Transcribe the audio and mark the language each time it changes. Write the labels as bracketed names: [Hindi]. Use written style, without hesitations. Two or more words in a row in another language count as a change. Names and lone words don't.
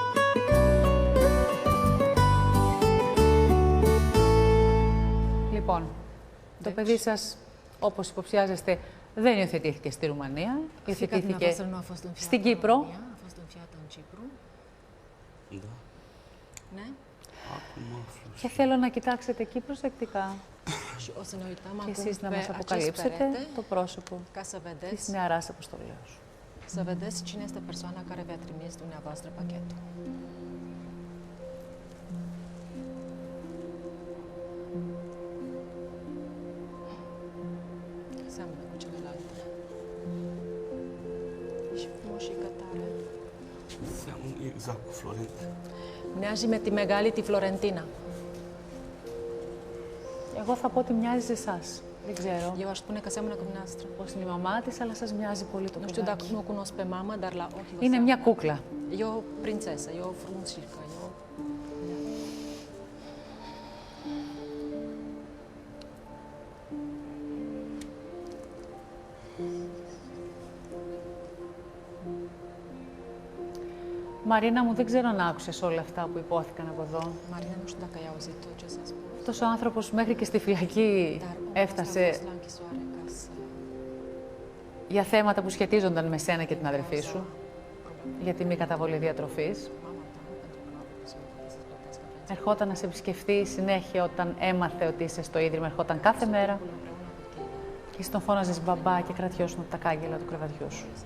[Greek] Λοιπόν, το παιδί σας, όπως υποψιάζεστε, δεν υιοθετήθηκε στη Ρουμανία, υιοθετήθηκε στην Κύπρο. Ναι. Και θέλω να κοιτάξετε εκεί προσεκτικά. Και εσείς να μας αποκαλύψετε το πρόσωπο της νεαράς αποστολέως. [Romanian] Să vedeți cine este persoana care vi-a trimis dumneavoastră pachetul. Seamănă cu celelalte. E și frumoșică tare. Seamănă exact cu Florentina. [Greek] Μοιάζει με τη μεγάλη τη Φλωρεντίνα. Εγώ θα πω ότι μοιάζει σε εσάς. Δεν ξέρω. [Romanian] Eu aș spune că seamănă cu dumneavoastră. [Greek] Πώς είναι η μαμά της, αλλά σας μοιάζει πολύ το [Romanian] Nu știu dacă [Greek] παιδάκι. [Romanian] nu o cunosc pe mamă, dar la ochi vă [Greek] Είναι [Romanian] seamănă. [Greek] μια κούκλα. [Romanian] E o prințesă, e o frumușică, e o... [Greek] Μαρίνα μου, δεν ξέρω αν άκουσες όλα αυτά που υπόθηκαν από εδώ. [Romanian] Marina, nu știu dacă ai auzit tot ce s-a spus. [Greek] Αυτός ο άνθρωπος μέχρι και στη φυλακή έφτασε για θέματα που σχετίζονταν με σένα και την αδερφή σου, για τη μη καταβολή διατροφής. Ερχόταν να σε επισκεφτεί συνέχεια όταν έμαθε ότι είσαι στο Ίδρυμα, ερχόταν κάθε μέρα και εσύ τον φώναζες μπαμπά και κρατιώσουν από τα κάγκελα του κρεβατιού σου.